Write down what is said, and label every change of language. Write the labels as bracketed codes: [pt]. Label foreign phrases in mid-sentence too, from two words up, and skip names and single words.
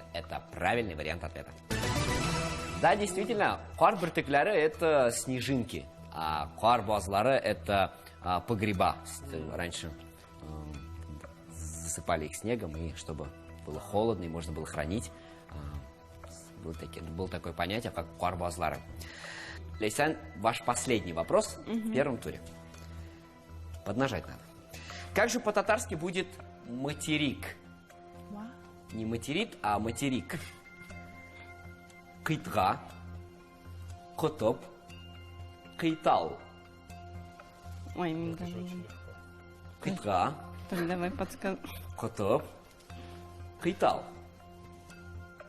[ru] Это правильный вариант ответа. Да, действительно, [tt] кар биртекләре [ru] – это снежинки, а [tt] кар базлары [ru] – это погреба. Раньше засыпали их снегом, и чтобы было холодно, и можно было хранить. Было такое понятие, как [tt] кар базлары. [ru] Лейсан, ваш последний вопрос в первом туре. Поднажать надо. Как же по-татарски будет материк? Вау. Не материт, а материк. [tt] Кыйтга, котоп, кыйтал. [kk] Ой, мен білмеймін. [tt] Кыйтга, [ru] Так, давай подсказ. [tt] котоп, кыйтал.